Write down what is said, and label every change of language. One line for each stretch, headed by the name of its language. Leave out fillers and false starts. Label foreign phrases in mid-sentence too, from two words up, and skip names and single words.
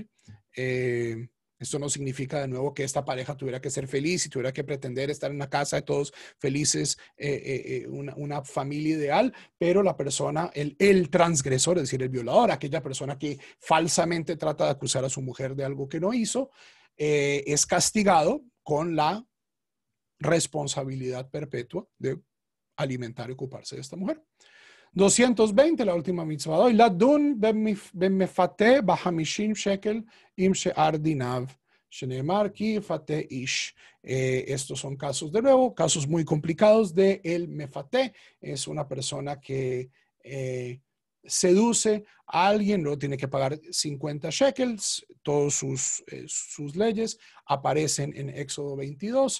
Spanish: Esto no significa de nuevo que esta pareja tuviera que ser feliz y tuviera que pretender estar en una casa de todos felices, una familia ideal, pero la persona, el transgresor, es decir, el violador, aquella persona que falsamente trata de acusar a su mujer de algo que no hizo, es castigado con la responsabilidad perpetua de alimentar y ocuparse de esta mujer. 220, la última mitzvah.
Hebrew: לדון במפתה בחמישים שקל עם שאר דיניו. שנאמר כי יפתה איש.
Spanish: Estos son casos, de nuevo, casos muy complicados de el mefate. Es una persona que seduce a alguien, luego tiene que pagar 50 shekels. Todas sus leyes aparecen en Éxodo 22.